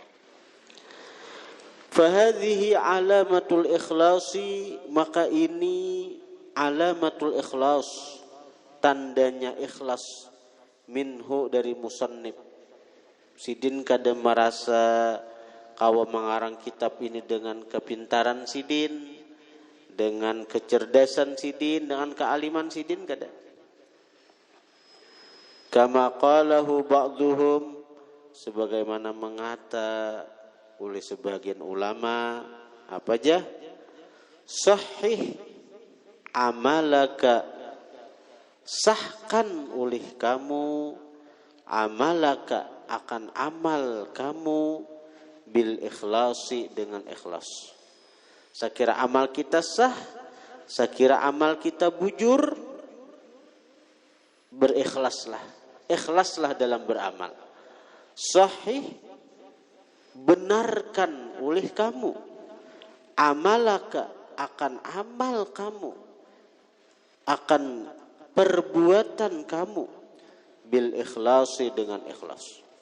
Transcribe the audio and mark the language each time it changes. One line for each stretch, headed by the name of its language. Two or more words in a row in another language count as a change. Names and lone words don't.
Arabic: فهذه علامة الإخلاص,
Banjar: maka ini
Arabic: علامة الإخلاص,
Banjar: tandanya ikhlas, minhu dari musannif. Sidin kada merasa kawa mengarang kitab ini dengan kepintaran sidin, dengan kecerdasan sidin, dengan kealiman sidin, kada.
Arabic: كما قاله بعضهم,
Banjar: sebagaimana mengata oleh sebagian ulama, apa aja?
Arabic: صحح عملك,
Banjar: sahkan oleh kamu amalaka, akan amal kamu,
Arabic: بالإخلاص,
Banjar: dengan ikhlas. Sekira amal kita sah, sekira amal kita bujur, berikhlaslah, ikhlaslah dalam beramal. Sahih, benarkan oleh kamu amalaka, akan amal kamu, akan perbuatan kamu,
Arabic: بالإخلاص,
Banjar: dengan ikhlas.